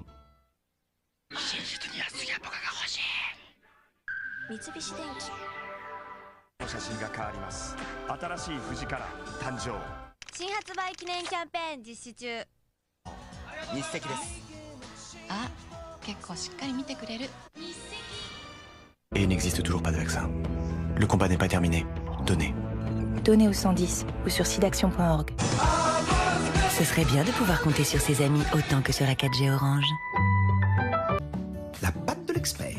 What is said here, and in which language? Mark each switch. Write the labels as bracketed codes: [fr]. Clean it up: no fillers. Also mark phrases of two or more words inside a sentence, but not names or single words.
[ja] 真実に安いアポが欲しい。三菱電機。写真が変わります。新しい富士から誕生。新発売記念キャンペーン実施中。日赤です。あ、結構しっかり見てくれる。 [fr] Et il n'existe toujours pas de vaccin. Le combat n'est pas terminé. Donnez. Donnez au 110 ou sur sidaction.org. Ce serait bien de pouvoir compter sur ses amis autant que sur la 4G Orange. La patte de l'expert.